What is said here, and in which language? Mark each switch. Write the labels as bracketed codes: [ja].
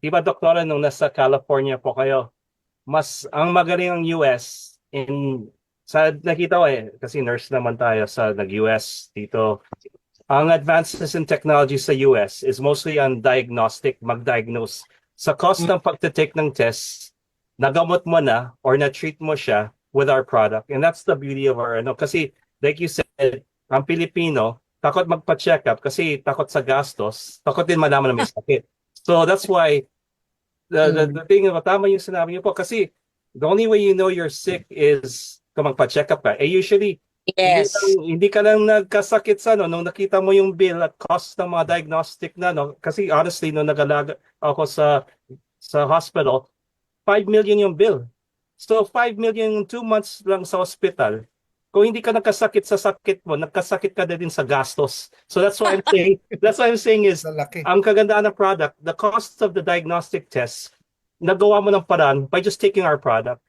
[tl] Di ba, Doktora, nung nasa California po kayo, mas ang magaling ang US sa nakita ko kasi nurse naman tayo sa nag-US dito. [en] Ang advances in technology sa US is mostly on diagnostic, mag-diagnose. [tl] Sa cost ng pagte-take ng test, nagamot mo na or na-treat mo siya [en] with our product. And that's the beauty of our, [tl] kasi [en] like you said, [tl] ang Pilipino, takot magpa-check up kasi takot sa gastos, takot din malaman na may sakit. [en] So that's why the thing, [tl] tama yung sinabi niyo po, [en] kasi the only way you know you're sick is [tl] kung magpa-check up ka. [en] Usually, Yes. [tl] hindi ka lang nagkasakit sa nung nakita mo yung bill at cost ng mga diagnostic kasi honestly nung nagalaga ako sa hospital, 5 million yung bill. So 5 million 2 months lang sa hospital. Kung hindi ka nagkasakit sa sakit mo, nagkasakit ka na din sa gastos. [en] So that's why I'm saying is [tl] Lalaki. ang kagandaan ng product, [en] the cost of the diagnostic test, [tl] nagawa mo ng paraan [en] by just taking our product.